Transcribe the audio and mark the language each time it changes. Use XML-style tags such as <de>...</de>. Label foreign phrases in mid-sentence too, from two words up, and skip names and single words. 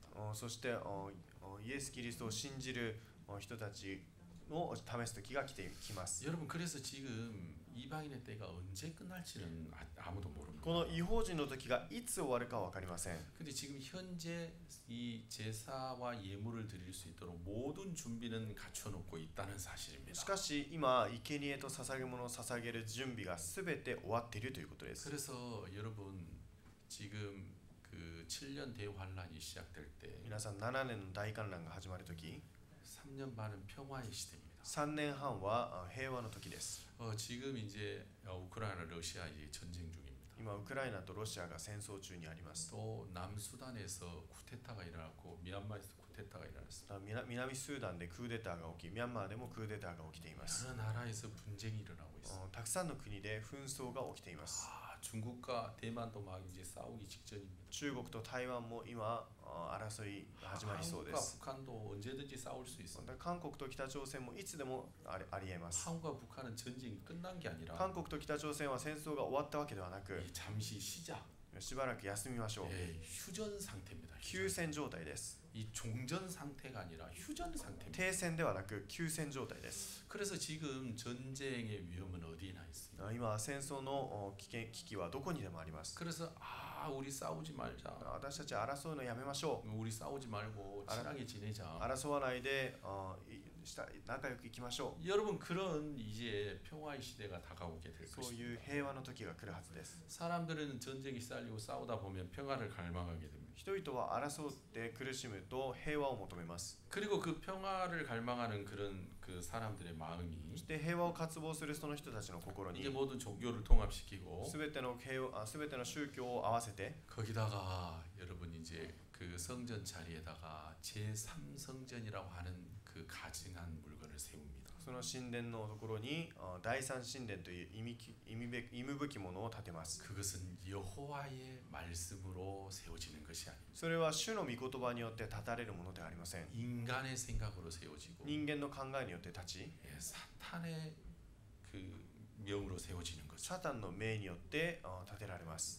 <ja>そしてイエス・キリストを信じる人たちを試す時が来ます。</ja> <ko>여러분 그래서 지금 이방인의 때가 언제 끝날지는 아무도 모릅니다.</ko> <ja>この異邦人の時がいつ終わるか分かりません。</ja> <ko>근데 지금 현재 이 제사와 예물을 드릴 수 있도록 모든 준비는 갖춰놓고 있다는 사실입니다.</ko> <ja>しかし今生贄と捧げ物を捧げる準備が全て終わっているということです。</ja> <ko>그래서 여러분 지금 그 7년 대환란이 시작될 때</ko> <ja>皆さん7年の大観覧が始まる時</ja> <ko>3년 반은 평화의 시대입니다.</ko> <ja>3 年半は平和の時です。</ja> <ko>지금 이제 우크라이나 러시아 이제 전쟁 중입니다.</ko> <ja>今ウクライナとロシアが戦争中にあります。</ja> <ko>또 남수단에서 쿠데타가 일어났고 미얀마에서 쿠데타가 일어났습니다.</ko> <ja>南スーダンでクーデターが起き、ミャンマーでもクーデターが起きています。</ja> <ko>여러 나라에서 분쟁이 일어나고 있습니다.</ko> <ja>たくさんの国で紛争が起きています。</ja> <ko>중국과 대만도 막 이제 싸우기 직전입니다.</ko> <ja>中国と台湾も今争いが始まりそうで</ja> <ko>한국과</ko> <ja>す。</ja> <ko>북한도 언제든지 싸울 수 있습니다.</ko> <ja>韓国と北朝鮮もいつでもありえます。</ja> <ko>한국과 북한은 전쟁이 끝난 게 아니라</ko> <ja>韓国と北朝鮮は戦争が終わったわけではなく、</ja> <ko>잠시 쉬자.</ko> <ja>しばらく休みましょう。</ja> <ko>휴전 상태입니다.</ko> <ja>休戦状態です。</ja> <ko>이 종전 상태가 아니라 휴전 상태입니다.</ko> <ja>停戦ではなく休戦状態です。</ja> <ko>그래서 지금 전쟁의 위험은 어디나 있습니다.</ko> <ja>今戦争の危機はどこにでもあります。</ja> <ko>그래서 우리 싸우지 말자.</ko> <ja>私たち争うのやめましょう。</ja> <ko>우리 싸우지 말고 친하게 지내자.</ko> <ja>争わないで仲良くいきましょう。</ja> <ko>여러분 그런 이제 평화의 시대가 다가오게 될</ko> <ja>そう</ja> <ko>것입니다.</ko> <ja>いう平和の時が来るはずです。</ja> <ko>사람들은 전쟁이 쌓이고 싸우다 보면 평화를 갈망하게 됩니다.</ko> <ja>人々は争って苦しむと平和を求めます。</ja> <ko>그리고 그 평화를 갈망하는 그런 그 사람들의 마음이</ko> <ja>そして平和を渇望するその人たちの心</ja> <ko>이제</ko> <ja>に</ja> <ko>모든 종교를 통합시키고</ko> <ja>すべての宗教を合わせて</ja> <ko>거기다가 여러분 이제 그 성전 자리에다가 제3성전이라고 하는 그 가증한 물건을 세웁니다.</ko> <ja>その神殿のところに第三神殿という意味深きものを建てます。</ja> <ko>그것은 여호와의 말씀으로 세워지는 것이 아닙니다.</ko> <ja>それは主の御言葉によって立たれるものではありません。</ja> <ko>인간의 생각으로 세워지고</ko> <ja>人間の考えによって立ち、</ja> <ko>사탄의 그 명으로 세워지는 거죠.</ko> <ja>サタンの命によって建てられます。</ja>